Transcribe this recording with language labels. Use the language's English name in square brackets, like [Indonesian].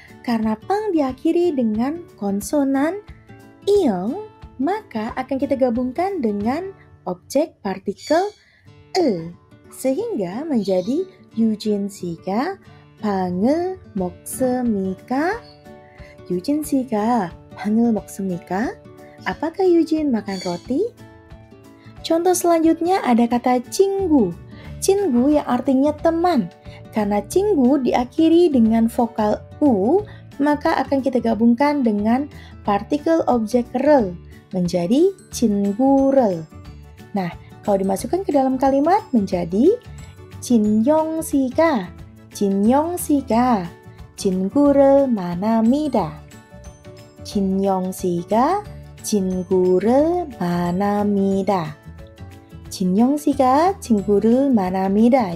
[Indonesian] Karena pang diakhiri dengan konsonan iong, maka akan kita gabungkan dengan objek partikel e, sehingga menjadi [Korean] 유진 씨가 빵을 먹습니까? 유진 씨가 빵을 먹습니까? [Indonesian] Apakah Eugene makan roti? Contoh selanjutnya ada kata 친구. 친구 yang artinya teman. Karena 친구 diakhiri dengan vokal u, maka akan kita gabungkan dengan partikel objek rel menjadi 친구를. Nah, kalau dimasukkan ke dalam kalimat menjadi [Korean] 진영씨가 친구를 만납니다. 진영씨가 친구를 만납니다. 진영씨가 친구를 만납니다.